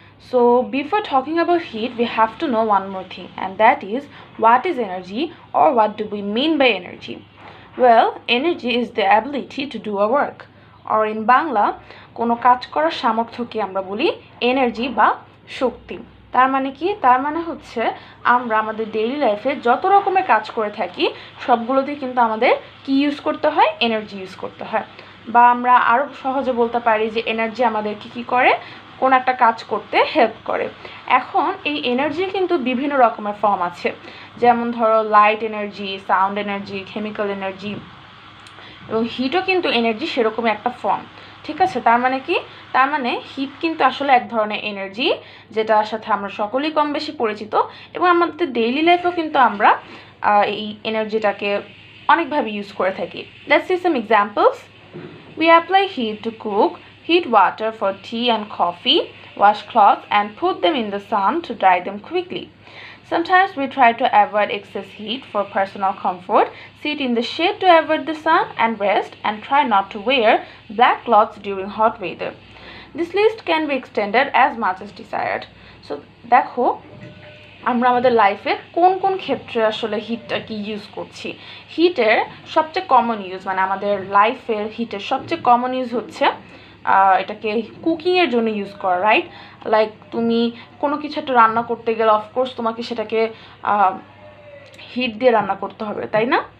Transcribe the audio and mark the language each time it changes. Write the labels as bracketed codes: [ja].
[en] So before talking about heat, we have to know one more thing, and that is what is energy, or what do we mean by energy? Well, energy is the ability to do a work, or in Bangla, [bn] কোনো কাজ করার সামর্থ্যকে আমরা বলি energy বা শক্তি। তার মানে কি? তার মানে হচ্ছে আমরা আমাদের ডেইলি লাইফে যত রকমের কাজ করে থাকি সবগুলোতেই কিন্তু আমাদের কি ইউজ করতে হয়? এনার্জি ইউজ করতে হয়। বা আমরা আরও সহজে বলতে পারি যে এনার্জি আমাদেরকে কি করে? কোন একটা কাজ করতে হেল্প করে। এখন এই এনার্জির কিন্তু বিভিন্ন রকমের ফর্ম আছে, যেমন ধরো light energy, sound energy, chemical energy, এবং হিটও কিন্তু এনার্জি সেরকমই একটা ফর্ম। ঠিক আছে, তার মানে কি? তার মানে হিট কিন্তু আসলে এক ধরনের এনার্জি, যেটার সাথে আমরা সকলেই কম বেশি পরিচিত, এবং আমাদের ডেইলি লাইফেও কিন্তু আমরা এই এনার্জিটাকে অনেকভাবে ইউজ করে থাকি। [en] Let's see some examples. We apply heat to cook, heat water for tea and coffee, wash clothes and put them in the sun to dry them quickly. Sometimes we try to avoid excess heat for personal comfort, sit in the shade to avoid the sun and rest, and try not to wear black clothes during hot weather. This list can be extended as much as desired. [bn] So, দেখো আমরা আমাদের লাইফে কোন কোন ক্ষেত্রে আসলে হিটটা কি ইউজ করছি। হিটের সবচেয়ে কমন ইউজ, মানে আমাদের লাইফের হিটের সবচেয়ে কমন ইউজ হচ্ছে এটাকে কুকিংয়ের জন্য ইউজ করা, রাইট? লাইক তুমি কোনো কিছু একটা রান্না করতে গেলে অফকোর্স তোমাকে সেটাকে হিট দিয়ে রান্না করতে হবে, তাই না?